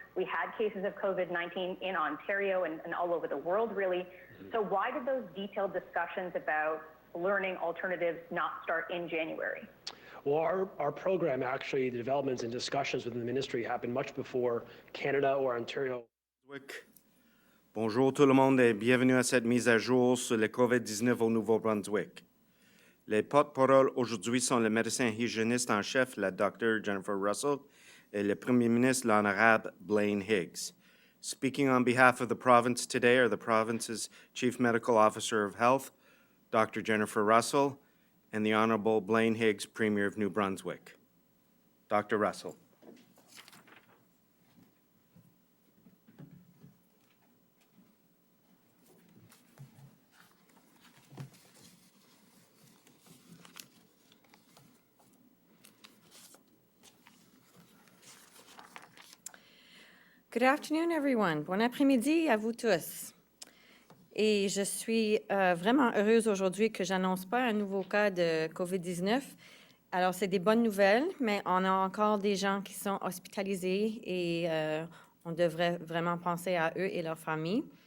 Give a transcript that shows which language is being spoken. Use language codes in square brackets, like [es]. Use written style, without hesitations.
[en] We had cases of COVID-19 in Ontario and all over the world, really. So why did those detailed discussions about learning alternatives not start in January? Well, our program, actually, the developments and discussions within the ministry happened much before Canada or Ontario. [fr] Bonjour tout le monde et bienvenue à cette mise à jour sur le COVID-19 au Nouveau-Brunswick. Les porte-paroles aujourd'hui sont le médecin hygiéniste en chef, la Dr. Jennifer Russell, et le Premier ministre, l'Honorable Blaine Higgs. [en] Speaking on behalf of the province today are the province's Chief Medical Officer of Health, Dr. Jennifer Russell, and the Honorable Blaine Higgs, Premier of New Brunswick. Dr. Russell. Good afternoon, everyone. [fr] Bon après-midi à vous tous. Et je suis vraiment heureuse aujourd'hui que j'annonce pas un nouveau cas de COVID-19. Alors, c'est des bonnes nouvelles, mais on a encore des gens qui sont hospitalisés et on devrait vraiment penser à eux et leurs familles.